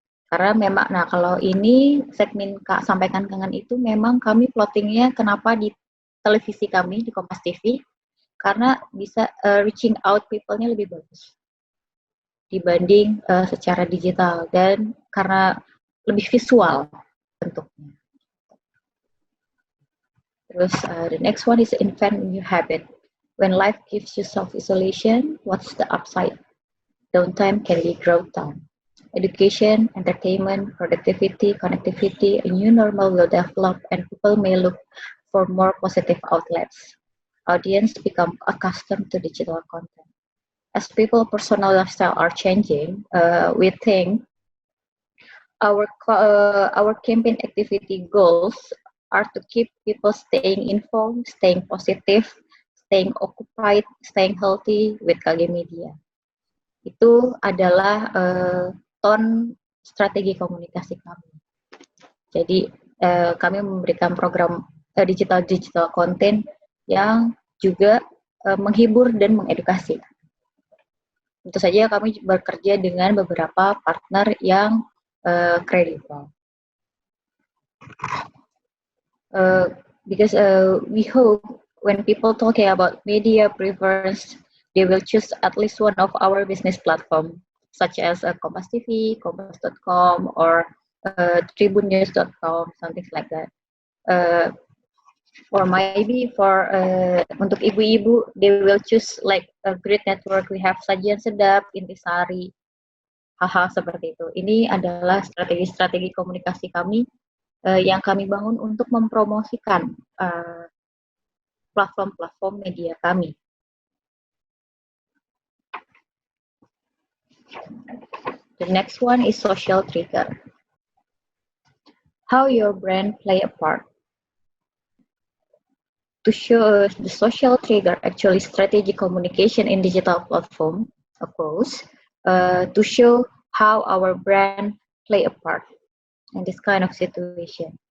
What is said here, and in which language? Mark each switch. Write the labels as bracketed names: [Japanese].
[Indonesian] Karena memang, kalau ini segmen Sampaikan Kangen itu memang kami plottingnya kenapa di televisi kami di Kompas TV, karena bisa [English] reaching out [Indonesian] people-nya lebih bagus dibanding secara digital, dan karena lebih visual bentuknya. [English] Terus the next one is invent new habit. When life gives you self-isolation, what's the upside? Downtime can be growth time. Education, entertainment, productivity, connectivity, a new normal will develop and people may look for more positive outlets. Audience become accustomed to digital content. As people's personal lifestyle are changing, we think our campaign activity goals are to keep people staying informed, staying positive, staying occupied, staying healthy with KG Media. [Indonesian] Itu adalah tone strategi komunikasi kami. Jadi kami memberikan program digital content yang juga menghibur dan mengedukasi. Tentu saja kami bekerja dengan beberapa partner yang kredibel. [English] Because we hope when people talking about media preference, they will choose at least one of our business platform, such as Kompas TV, Kompas.com, or tribunnews.com, something like that. Or maybe for [Indonesian] untuk ibu-ibu, [English] they will choose like a great network. We have Sajian Sedap, Intisari, [Indonesian] hal-hal seperti itu. Ini adalah strategi-strategi komunikasi kami yang kami bangun untuk mempromosikan platform-platform media kami. [English] The next one is social trigger. How your brand play a part. To show the social trigger, actually strategic communication in digital platform, of course, to show how our brand play a part in this kind of situation.